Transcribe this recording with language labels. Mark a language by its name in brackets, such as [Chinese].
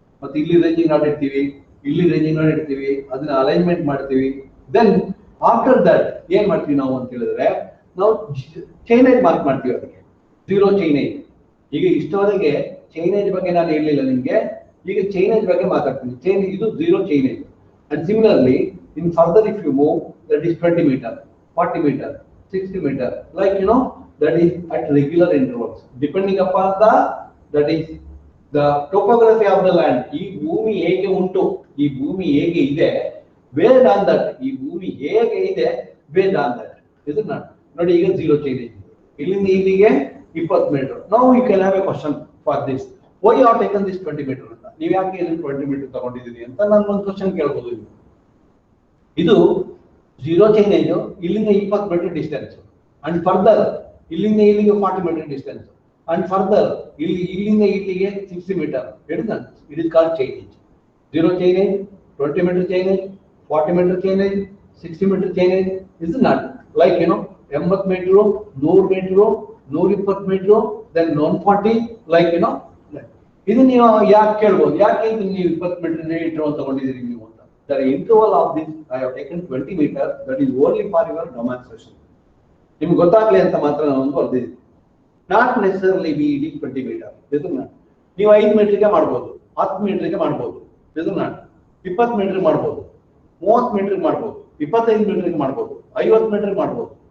[Kannada] ಮತ್ತೆ ಇಲ್ಲಿ ranging not ಇಡ್ತೀವಿ, ಇಲ್ಲಿ ರೇಂಜಿಂಗ್ ನಾಟ್ ಇಡ್ತೀವಿ, ಅದನ್ನ ಅಲೈನ್ಮೆಂಟ್ ಮಾಡ್ತೀವಿ. [English] then after that [Kannada] ಏನ್ ಮಾಡ್ತೀವಿ ನಾವು ಅಂತ ಹೇಳಿದ್ರೆ, ನಾವು ಚೈನೇಜ್ ಮಾರ್ಕ್ ಮಾಡ್ತೀವಿ. ಅದಕ್ಕೆ 0 ಚೈನೇಜ್. ಈಗ ಇಷ್ಟವರೆಗೆ ಚೈನೇಜ್ ಬಗ್ಗೆ ನಾನು ಹೇಳಿಲ್ಲ ನಿಮ್ಗೆ, ಈಗ ಚೈನೇಜ್ ಬಗ್ಗೆ ಮಾತಾಡ್ತೀನಿ. ಇದು 0 chainage. [English] And similarly in further if you move, that is 20 meter, 40 meter, 60 meter, like that is at regular intervals, depending upon that is the topography of the land. [Kannada] ಈ ಭೂಮಿ ಹೇಗೆ ಉಂಟು, ಈ ಭೂಮಿ ಹೇಗೆ ಇದೆ, [English] based on that, [Kannada] ಈ ಭೂಮಿ ಹೇಗೆ ಇದೆ based on that. ಇದನ್ನ ನೋಡಿ, ಈಗ 0 ಚೈನೇಜ್. ಇಲ್ಲಿಂದ ಇಲ್ಲಿಗೆ 20 ಮೀಟರ್. ನಾವು [English] you can have a question for this, why you are taken this 20 meter [Kannada] ಅಂತ. ನೀವು ಯಾಕೆ ಇಲ್ಲಿ 20 ಮೀಟರ್ ತಗೊಂಡಿದ್ದೀರಿ ಅಂತ ನಾನು ಒಂದು ಕ್ವಶನ್ ಕೇಳ್ಬೋದು. ಇದು 0 ಚೈನೇಜ್, ಇಲ್ಲಿಂದ 20 ಮೀಟರ್ ಡಿಸ್ಟೆನ್ಸ್, [English] and further [Kannada] ಇಲ್ಲಿಂದ ಇಲ್ಲಿಗೆ 40 ಮೀಟರ್ ಡಿಸ್ಟೆನ್ಸ್, ಅಂಡ್ ಫರ್ದರ್ ಇಲ್ಲಿಂದ ಇಲ್ಲಿಗೆ 60 metre. [English] It is called chainage. [Kannada] 0 chainage, 20 metre chainage, 40 metre chainage, 60 metre chainage. [English] is not like [Kannada] 80 metre, 100 metre, 120 metre, then 140, like ಇದು ನೀವು ಯಾಕೆ ಕೇಳ್ಬೋದು, ಯಾಕೆ ಇದು ನೀವು 20 ಮೀಟರ್ ತಗೊಂಡಿದ್ದೀರಿ ನೀವು ಅಂತ. [English] The interval of this I have taken 20 meter, that is only for your demonstration. [Kannada] ನಿಮ್ಗೆ ಗೊತ್ತಾಗ್ಲಿ ಅಂತ ಮಾತ್ರ ನಾನು ಒಂದು ಬರ್ದಿದ್ದೀನಿ. [English] Not necessarily be ಇಡಿ 20 meter. [Kannada] ನೀವು 5 ಮೀಟರ್ಗೆ ಮಾಡ್ಬೋದು, 10 ಮೀಟರ್ಗೆ ಮಾಡ್ಬೋದು, 20 ಮೀಟರ್ ಮಾಡ್ಬೋದು, 30 ಮೀಟರ್ ಮಾಡ್ಬೋದು, 25 ಮೀಟರ್ಗೆ ಮಾಡ್ಬೋದು, 50 ಮೀಟರ್ ಮಾಡ್ಬೋದು.